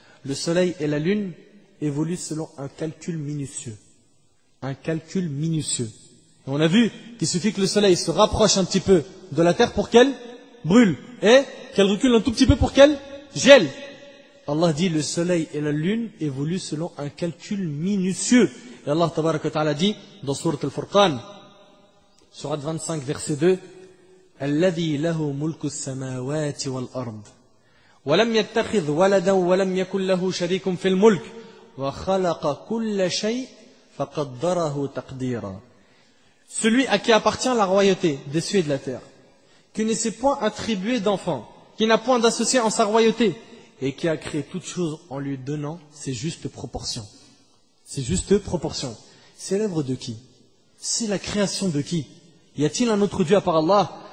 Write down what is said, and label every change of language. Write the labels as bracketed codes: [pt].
[fr] Le soleil et la lune évoluent selon un calcul minutieux. Un calcul minutieux. Et on a vu qu'il suffit que le soleil se rapproche un petit peu de la terre pour qu'elle brûle et qu'elle recule un tout petit peu pour qu'elle gèle. Allah dit le soleil et la lune évoluent selon un calcul minutieux. Et Allah tabaraka wa ta'ala dit dans Surat Al-Furqan, Surat 25, verset 2, [ar] الذي له ملك السماوات والأرض ولم يتخذ ولدا ولم يكن له شريك في الملك وخلق كل شيء فقدره تقديرا. [fr] Celui à qui appartient la royauté des cieux et de la terre, qui ne s'est point attribué d'enfant, qui n'a point d'associé en sa royauté, et qui a créé toute chose en lui donnant ses justes proportions. Ses justes proportions. C'est l'œuvre de qui? C'est la création de qui? Y a-t-il un autre Dieu à part Allah?